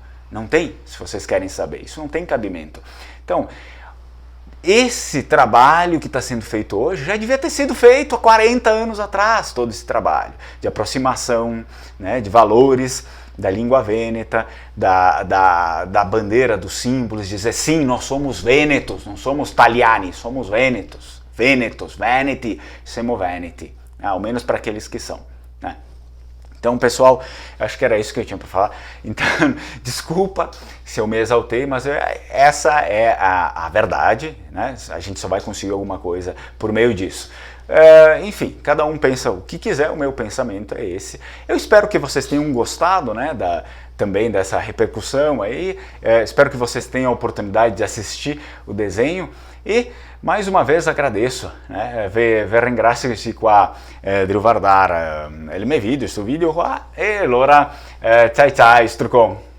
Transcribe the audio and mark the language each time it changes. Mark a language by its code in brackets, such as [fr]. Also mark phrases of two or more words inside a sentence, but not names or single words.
[pt] Não tem, se vocês querem saber, isso não tem cabimento. Então, esse trabalho que está sendo feito hoje já devia ter sido feito há 40 anos atrás, todo esse trabalho de aproximação, né, de valores da língua vêneta, da bandeira, dos símbolos, dizer sim, nós somos vênetos, não somos italiani, somos vênetos, [it] veneti, siamo veneti, [pt] ao menos para aqueles que são, né? Então, pessoal, acho que era isso que eu tinha para falar. Então, desculpa se eu me exaltei, mas essa é a verdade, né? A gente só vai conseguir alguma coisa por meio disso. Enfim, cada um pensa o que quiser, o meu pensamento é esse. Eu espero que vocês tenham gostado, né, também dessa repercussão aí. Espero que vocês tenham a oportunidade de assistir o desenho e mais uma vez agradeço, né? [it] Vi ringrazio qua di guardare il mio video, questo video qua, e allora ciao ciao, strucon.